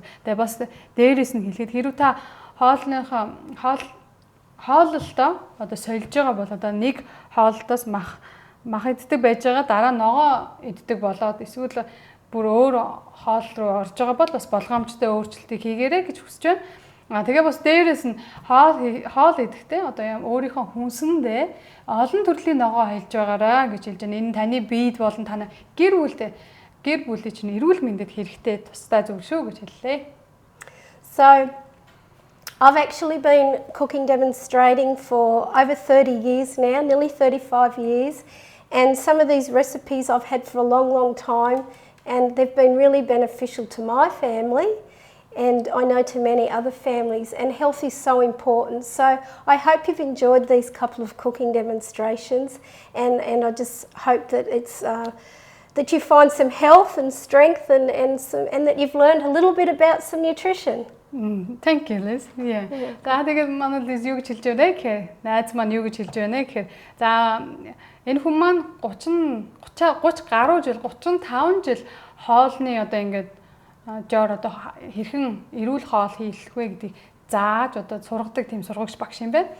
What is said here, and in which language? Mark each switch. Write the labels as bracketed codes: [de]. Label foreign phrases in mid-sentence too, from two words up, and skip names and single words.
[mn] Тэгээ бас дээрээс нь хэлэхэд хэрвээ та хооллолтоо одоо сольж байгаа бол одоо нэг хооллолтоос мах иддэг байж байгаа дараа ногоо иддэг болоод эсвэл бүр өөр хоол руу орж байгаа бол бас болгоомжтой өөрчлөлтийг хийгээрэй гэж хүсэж байна. Тэгээ бас дээрээс нь хоол идэхдээ одоо өөрийнхөө хүнсэндээ олон төрлийн ногоо хэлж байгаараа гэж хэлж байна. Энэ таны биед болон таны гэр бүлийн чинь эрүүл мэндэд хэрэгтэй тустай зүйл шүү гэж хэллээ. [en] So I've actually been cooking demonstrating for over 30 years now, nearly 35 years, and some of these recipes I've had for a long time, and they've been really beneficial to my family, and I know to many other families, and health is so important. So I hope you've enjoyed these couple of cooking demonstrations, and I just hope that it's that you find some health and strength and that you've learned a little bit about some nutrition. Thank you, Liz. Yeah. [mn] За тэгээд манай Liz юу гэж хэлж байна гэхээр найз маань юу гэж хэлж байна гэхээр за энэ хүн маань 30 гаруй жил 35 жил хоолны одоо ингээд жоор одоо хэрхэн эрүүл хоол хийх вэ гэдгийг зааж одоо сургадаг тийм сургагч багш юм байна.